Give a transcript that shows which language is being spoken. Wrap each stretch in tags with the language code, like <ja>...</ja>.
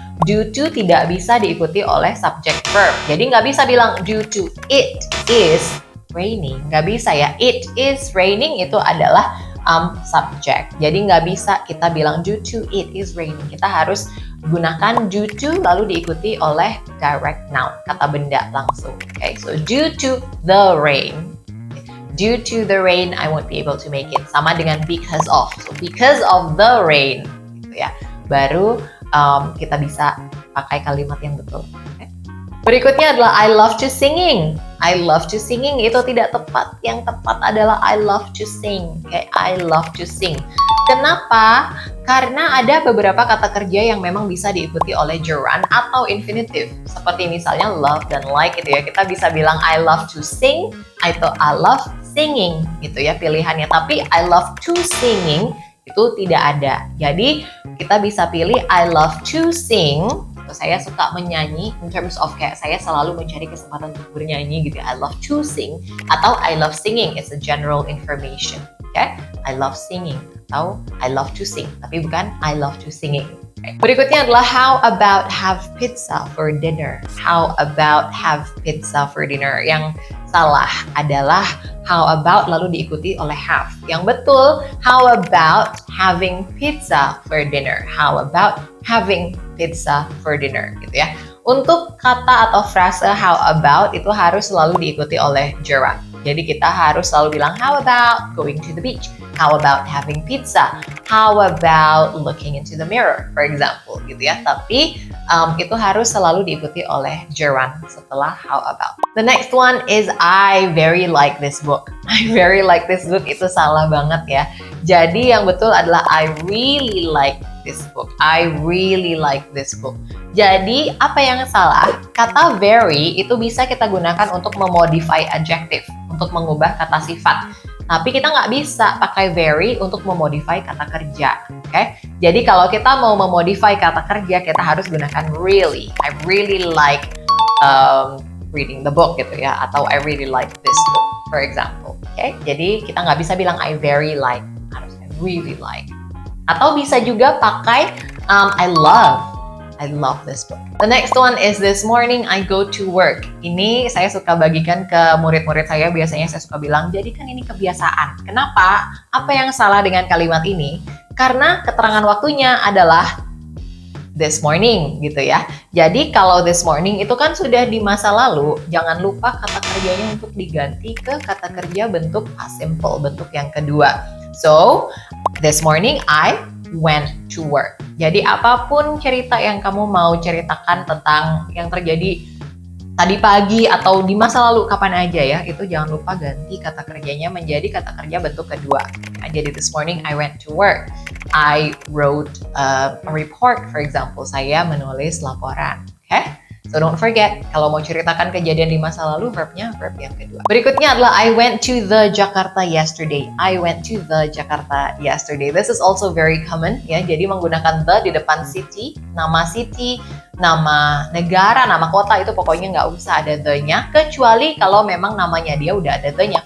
<id>Due to tidak bisa diikuti oleh subject verb. Jadi nggak bisa bilang</id> <en>due to it is raining.</en> <id>Nggak bisa ya.</id> <en>It is raining</en> <id>itu adalah subject. Jadi nggak bisa kita bilang</id> <en>due to it is raining.</en> <id>Kita harus gunakan due to lalu diikuti oleh direct noun, kata benda langsung.</id> <en>Okay, so due to the rain. Due to the rain, I won't be able to make it.</en> <id>Sama dengan</id> <en>because of. So because of the rain,</en> <id>gitu ya. Baru kita bisa pakai kalimat yang betul. Okay. Berikutnya adalah</id> <en>I love to singing.</en> <id>I love to singing itu tidak tepat. Yang tepat adalah</id> <en>I love to sing. Okay, I love to sing.</en> <id>Kenapa? Karena ada beberapa kata kerja yang memang bisa diikuti oleh gerund atau infinitive. Seperti misalnya love dan like gitu ya. Kita bisa bilang</id> <en>I love to sing</en> <id>atau</id> <en>I love singing</en> <id>gitu ya pilihannya. Tapi</id> <en>I love to singing</en> <id>itu tidak ada. Jadi kita bisa pilih</id> <en>I love to sing.</en> <id>Saya suka menyanyi</id> <en>in terms of</en> <id>kayak saya selalu mencari kesempatan untuk bernyanyi gitu ya.</id> <en>I love to sing</en> <id>atau</id> <en>I love singing. It's a general information. Okay? I love singing atau I love to sing.</en> <id>Tapi bukan</id> <en>I love to singing. Okay.</en> <id>Berikutnya adalah</id> <en>how about have pizza for dinner. How about have pizza for dinner.</en> <id>Yang salah adalah</id> <en>how about</en> <id>lalu diikuti oleh have. Yang betul,</id> <en>how about having pizza for dinner. How about having pizza for dinner</en> <id>gitu ya. Untuk kata atau frase</id> <en>how about</en> <id>itu harus selalu diikuti oleh gerund. Jadi kita harus selalu bilang</id> <en>how about going to the beach, how about having pizza, how about looking into the mirror, for example,</en> <id>gitu ya. Tapi itu harus selalu diikuti oleh gerund setelah how about.</id> <en>The next one is I very like this book. I very like this book</en> <id>itu salah banget ya. Jadi yang betul adalah</id> <en>I really like this book. I really like this book.</en> <id>Jadi apa yang salah? Kata very itu bisa kita gunakan untuk memodify adjective, untuk mengubah kata sifat. Tapi kita nggak bisa pakai very untuk memodify kata kerja, oke? Jadi kalau kita mau memodify kata kerja, kita harus gunakan really.</id> <en>I really like reading the book</en> <id>gitu ya, atau</id> <en>I really like this book, for example. Oke?</en> <id>Jadi kita nggak bisa bilang</id> <en>I very like,</en> <id>harus</id> <en>I really like.</en> <id>Atau bisa juga pakai</id> <en>I love this book. The next one is this morning I go to work.</en> <id>Ini saya suka bagikan ke murid-murid saya. Biasanya saya suka bilang, jadikan ini kebiasaan. Kenapa? Apa yang salah dengan kalimat ini? Karena keterangan waktunya adalah</id> <en>this morning</en> <id>gitu ya. Jadi kalau</id> <en>this morning</en> <id>itu kan sudah di masa lalu, jangan lupa kata kerjanya untuk diganti ke kata kerja bentuk past simple, bentuk yang kedua.</id> <en>So, this morning I went to work.</en> <id>Jadi apapun cerita yang kamu mau ceritakan tentang yang terjadi tadi pagi atau di masa lalu kapan aja ya, itu jangan lupa ganti kata kerjanya menjadi kata kerja bentuk kedua. Nah, jadi</id> <en>this morning I went to work. I wrote a report, for example.</en> <id>Saya menulis laporan. Okay?</id> <en>So don't forget,</en> <id>kalau mau ceritakan kejadian di masa lalu, verbnya verb yang kedua. Berikutnya adalah</id> <en>I went to the Jakarta yesterday. I went to the Jakarta yesterday. This is also very common ya.</en> <id>Jadi menggunakan the di depan city, nama negara, nama kota itu pokoknya nggak usah ada the-nya. Kecuali kalau memang namanya dia udah ada the-nya.</id>